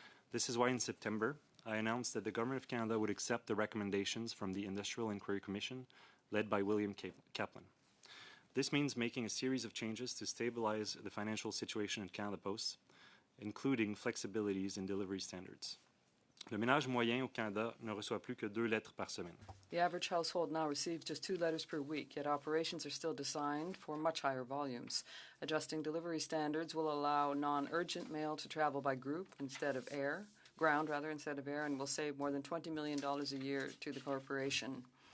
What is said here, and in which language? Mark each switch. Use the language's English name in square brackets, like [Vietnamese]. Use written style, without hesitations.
[English] This is why in September, I announced that the Government of Canada would accept the recommendations from the Industrial Inquiry Commission, led by William Kaplan. This means making a series of changes to stabilize the financial situation at Canada Post, including flexibilities in delivery standards. [French] Le ménage moyen au Canada ne reçoit plus que 2 lettres par semaine. [English] The average household now receives just 2 letters per week, yet operations are still designed for much higher volumes. Adjusting delivery standards will allow non-urgent mail to travel by ground instead of air, and will save more than $20 million a year to the corporation.